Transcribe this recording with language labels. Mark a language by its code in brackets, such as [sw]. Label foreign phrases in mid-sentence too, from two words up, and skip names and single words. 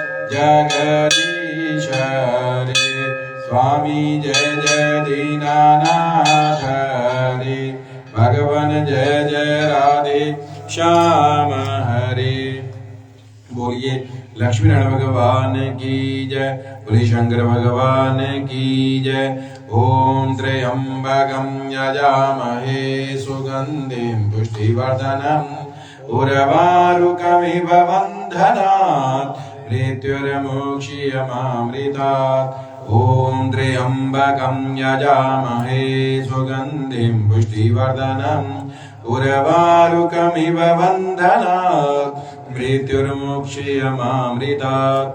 [hi] जगदीश रे। स्वामी जय जय दीनानाथ रे। भगवान जय जय राधे श्याम हरे। बोलिए लक्ष्मी नारायण भगवान की जय। बोलिए शंकर भगवान की जय। [sa] ओम त्र्यंबकं यजामहे सुगंधिं पुष्टिवर्धनम् उर्वारुकमिव बन्धनात् मृत्युर्मुक्षीयमामृतात्। ओम त्र्यंबकं यजामहे सुगंधिं पुष्टिवर्धनम् उर्वारुकमिव बन्धनात् मृत्युर्मुक्षीयमामृतात्।